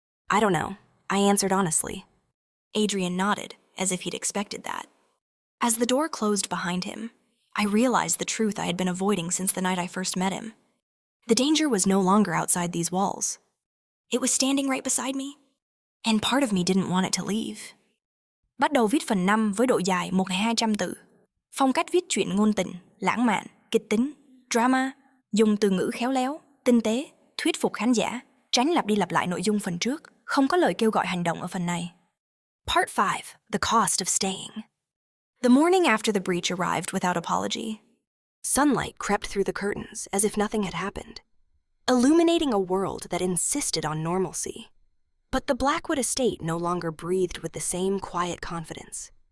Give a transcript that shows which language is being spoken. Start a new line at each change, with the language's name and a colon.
English: I don't know, I answered honestly. Adrian nodded, as if he'd expected that. As the door closed behind him, I realized the truth I had been avoiding since the night I first met him. The danger was no longer outside these walls. It was standing right beside me, and part of me didn't want it to leave.
Vietnamese: Bắt đầu viết phần 5 với độ dài 1.200 từ. Phong cách viết truyện ngôn tình, lãng mạn, kịch tính, drama, dùng từ ngữ khéo léo, tinh tế, thuyết phục khán giả, tránh lặp đi lặp lại nội dung phần trước, không có lời kêu gọi hành động ở phần này.
English: Part 5, The Cost of Staying. The morning after the breach arrived without apology. Sunlight crept through the curtains as if nothing had happened, illuminating a world that insisted on normalcy. But the Blackwood estate no longer breathed with the same quiet confidence.